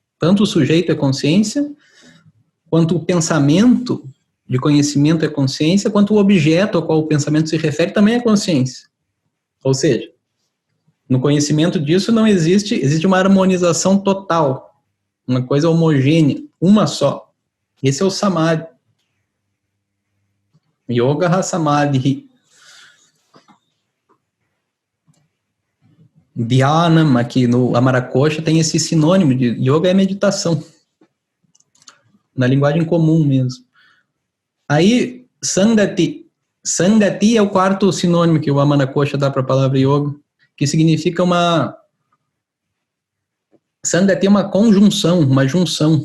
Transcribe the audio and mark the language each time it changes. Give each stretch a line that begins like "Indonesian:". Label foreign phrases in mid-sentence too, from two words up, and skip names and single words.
Portuguese: Tanto o sujeito é consciência, quanto o pensamento de conhecimento é consciência, quanto o objeto ao qual o pensamento se refere também é consciência. Ou seja, no conhecimento disso não existe uma harmonização total, uma coisa homogênea, uma só. Esse é o samadhi.
Sanskrit: योग समाधि.
Portuguese: Dhyanam, aqui no Amaracosha, tem esse sinônimo de yoga é meditação. Na linguagem comum mesmo. Aí, Sangati. Sangati é o quarto sinônimo que o Amaracosha dá para a palavra yoga, que significa uma... Sangati é uma conjunção, uma junção.